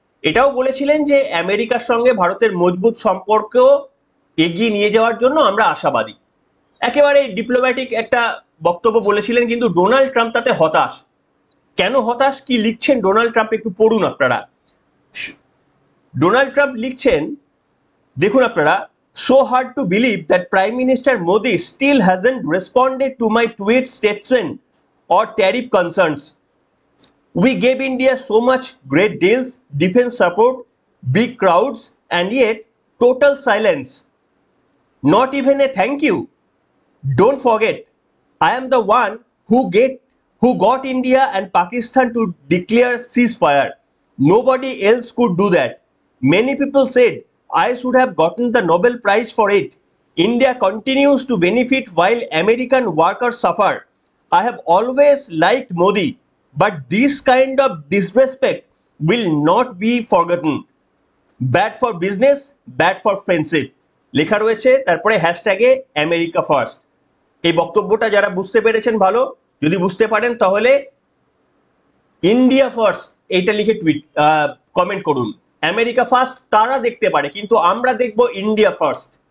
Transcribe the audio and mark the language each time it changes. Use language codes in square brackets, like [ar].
[bn] এটাও বলেছিলেন যে আমেরিকার সঙ্গে ভারতের মজবুত সম্পর্ক এগিয়ে নিয়ে যাওয়ার জন্য আমরা আশাবাদী। একেবারে ডিপ্লোম্যাটিক একটা বক্তব্য বলেছিলেন। কিন্তু ডোনাল্ড ট্রাম্প তাতে হতাশ। কেন হতাশ, কি লিখছেন ডোনাল্ড ট্রাম্প একটু পড়ুন আপনারা। ডোনাল্ড ট্রাম্প লিখছেন, দেখুন আপনারা, [en] so hard to believe that Prime Minister Modi still hasn't responded to my tweet statement or tariff concerns. We gave India so much great deals, defense support, big crowds, and yet total silence. Not even a thank you. Don't forget, I am the one who got India and Pakistan to declare ceasefire. Nobody else could do that. Many people said I should have gotten the Nobel Prize for it. India continues to benefit while American workers suffer. I have always liked Modi, but this kind of disrespect will not be forgotten. Bad for business, bad for friendship. [bn] লেখা রয়েছে তারপরে হ্যাশট্যাগে America first. এই বক্তব্যটা যারা বুঝতে পেরেছেন ভালো, যদি বুঝতে পারেন তাহলে ইন্ডিয়া ফার্স্ট এইটা লিখে কমেন্ট করুন। আমেরিকা ফার্স্ট তারা দেখতে পারে, কিন্তু আমরা দেখব ইন্ডিয়া ফার্স্ট।